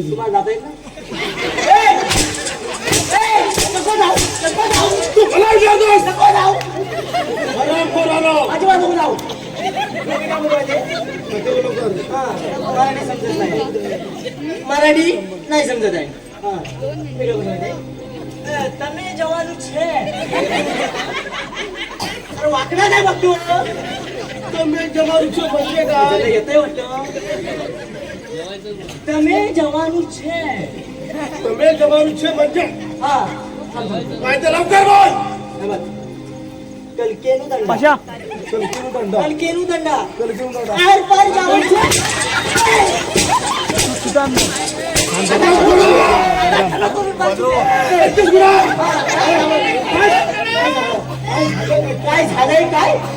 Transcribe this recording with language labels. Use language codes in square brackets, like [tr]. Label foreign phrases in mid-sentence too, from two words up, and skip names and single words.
[mr] तुम्हाला जाता येत ना? नको जाऊ, नको जाऊ, तू मला विचारतोस. नको जाऊ, राम कोरानो. अजिबात नको जाऊ. मी काय म्हणतो माहिती, हा, मराठी समजत नाही. मराठी नाही समजत आहे. हा, मी काय म्हणतो माहिती, [gu] તમે જવાનું છે. [mr] अरे वाकडा नाही बघतो. [gu] તમે જવાનું છો [mr] म्हणजे काय? येतंय वाटतं. [gu] તમે જવાનું છે. તમે જવાનું છે म्हणजे [mr] हा, काय ते लवकर बोल. हे बघ. कलकेनु दंडा. कलकीनु दंडा. कलकेनु दंडा. कलकीनु दंडा. आर पार जाऊन काय झालंय? काय